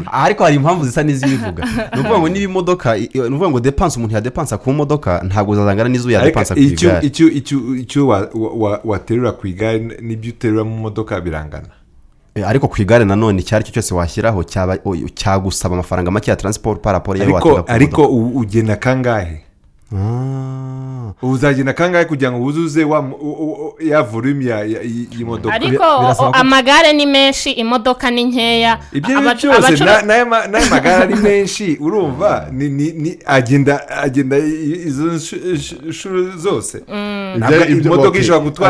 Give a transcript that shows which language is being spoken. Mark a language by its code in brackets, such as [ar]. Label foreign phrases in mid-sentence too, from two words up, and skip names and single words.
[rw] ariko hari impamvu zisa n'izibivuga ni ukuvuga ngo niba imodoka ni ukuvuga ngo depanse umuntu yadepansa ku modoka ntabwo zazangana n'izo yadepansa ku igare icyo waterura ku igare n'ibyo uterura mu modoka birangana ariko ku igare nanone icyo ari cyo cyose washyiraho cyagusaba amafaranga make ya [fr] transport par rapport [rw] y'aho watega ariko ugena kangahe uzagenda kangahe kugira ngo wuzuze ya volume y'imodoka ariko amagare ni menshi imodoka ni nkeya ibyo byose n'ayo magare ari menshi urumva agenda izo nshuro zose imodoka ishobora gutwara